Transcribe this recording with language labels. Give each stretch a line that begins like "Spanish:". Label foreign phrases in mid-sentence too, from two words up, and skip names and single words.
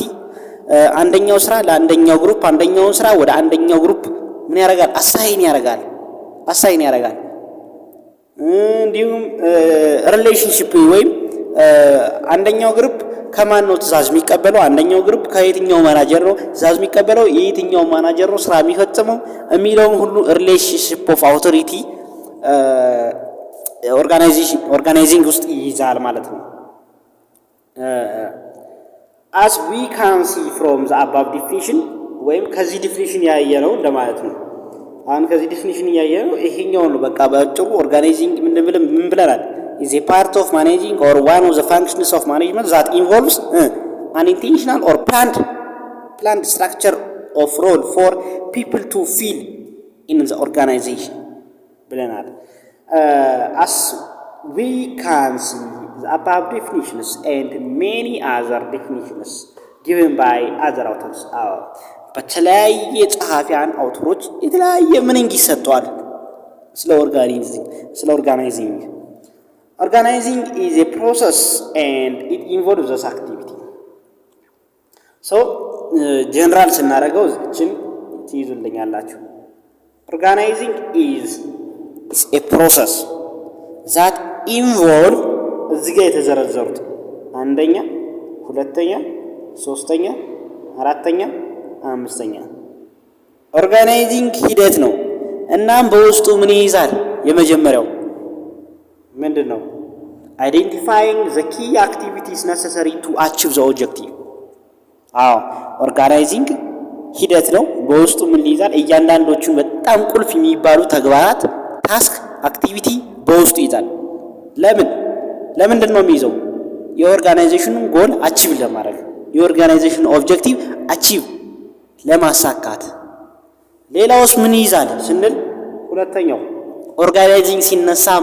Amharic: አንደኛው ስራ ለአንደኛው ግሩፕ አንደኛውን ስራ ወደ አንደኛው ግሩፕ ምን ያደርጋል አሳይን ያደርጋል። እንዲሁም ሪሌሽንሺፕ ወይም አንደኛው ግሩፕ ከማን ነው ትእዛዝ የሚቀበለው፣ አንደኛው ግሩፕ ከየትኛው ማናጀር ነው ትእዛዝ የሚቀበለው፣ የየትኛው ማናጀር ነው ስራ የሚፈጽመው የሚለውን ሁሉ
English: relationship of authority
Amharic: ኦርጋናይዚንግ ውስጥ ይይዛል ማለት ነው።
English: as we can see from the above definition
Amharic: ወይም ከዚህ ዲፊኒሽን ያየነው እንደማለት ነው። አሁን ከዚህ ዲፊኒሽን ያየነው ይሄኛው ነው። በቃ በአጭሩ ኦርጋናይዚንግ ምን ብለናል?
English: is a part of managing or one of the functions of management that involves unintentional or planned structure of role for people to fill in the organization ብለናል። As we can see the above definitions and many other definitions given by other authors are
Amharic: በተለያየ ጸሐፊያን አውተሮች የተለያየ ምንንግ ይሰጠዋል
English: ስለ organizing. Organizing is a process and it involves this activity. So general
Amharic: ስናደርገው እችን ትይዙልኛላችሁ።
English: Organizing is a process that involve
Amharic: እዚህ ጋር የተዘረዘሩት አንደኛ፣ ሁለተኛ፣ ሶስተኛ፣ አራተኛ፣ አምስተኛ ኦርጋናይዚንግ ሂደት ነው። እናም በውስጡ ምን ይይዛል? የመጀመሪያው ምንድነው?
English: identifying the key activities necessary to achieve the objective።
Amharic: ኦርጋናይዚንግ ሂደት ነው። በውስጡ ምን ይይዛል? እያንዳንዶቹ በጣም ቁልፍ የሚባሉ ተግባራት
English: task activity
Amharic: በውስጡ ይይዛል። ለምንድን ነው የሚይዘው? የኦርጋናይዜሽኑን
English: goal achieve
Amharic: ለማድረግ የኦርጋናይዜሽን
English: objective achieve
Amharic: ለማሳካት። ሌላውስ ምን ይይዛል ስንል ሁለተኛው ኦርጋናይዚንግ ሲነሳ